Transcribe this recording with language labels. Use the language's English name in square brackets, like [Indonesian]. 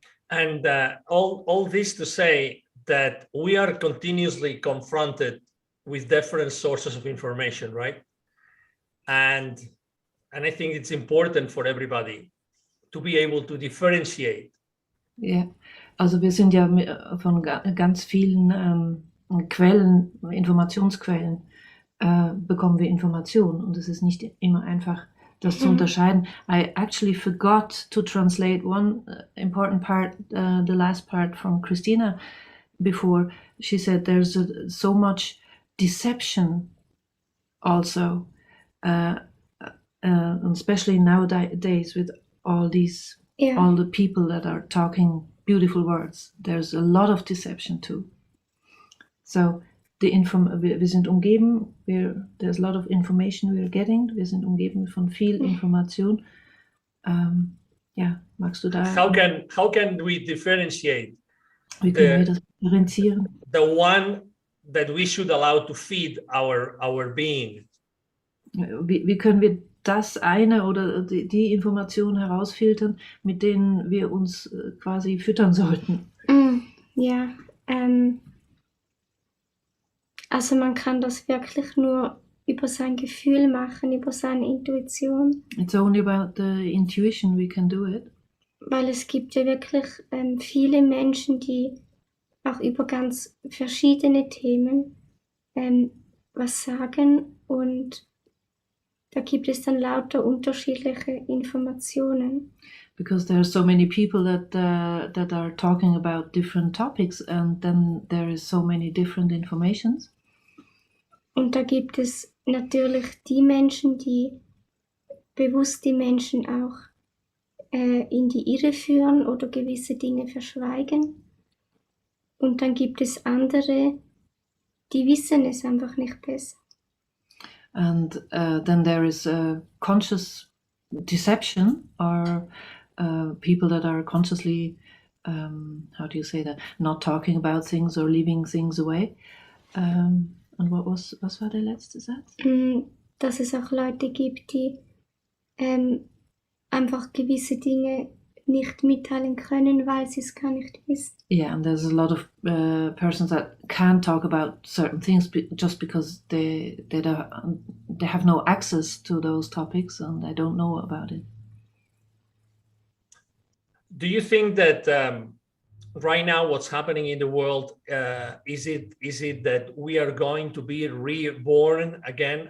[English] And all this to say that we are continuously confronted with different sources of information, right? And I think it's important for everybody to be able to differentiate. [German] Ja, also wir sind ja von ganz vielen Quellen, Informationsquellen, bekommen wir Informationen und es ist nicht immer einfach, das zu unterscheiden. [English] I actually forgot to translate one important part, the last part from Christina before. She said there's so much deception also, especially nowadays with all these all the people that are talking beautiful words. There's a lot of deception too. So [German] wir sind umgeben, [English] there's a lot of information we're getting, [German] wir sind umgeben von viel Information. Magst du da? [English] How can we differentiate [German] Wie können wir das differenzieren? [English] the one that we should allow to feed our being? [German] Wie können wir das eine oder die Information herausfiltern, mit denen wir uns quasi füttern sollten? Ja, also man kann das wirklich nur über sein Gefühl machen, über seine Intuition. [English] It's only about the intuition we can do it. [German] Weil es gibt ja wirklich viele Menschen, die auch über ganz verschiedene Themen was sagen, und da gibt es dann lauter unterschiedliche Informationen. [English] Because there are so many people that are talking about different topics, and then there is so many different informations. [German] Und da gibt es natürlich die Menschen, die bewusst die Menschen auch in die Irre führen oder gewisse Dinge verschweigen. Und dann gibt es andere, die wissen es einfach nicht besser. [English] And then there is conscious deception, or people that are consciously, how do you say that, not talking about things or leaving things away. [German] Und was war der letzte Satz? Dass es auch Leute gibt, die einfach gewisse Dinge nicht mitteilen können, weil sie es gar nicht wissen. [English] Yeah, and there's a lot of persons that can't talk about certain things just because they have no access to those topics and they don't know about it. Do you think that right now what's happening in the world, is it that we are going to be reborn again?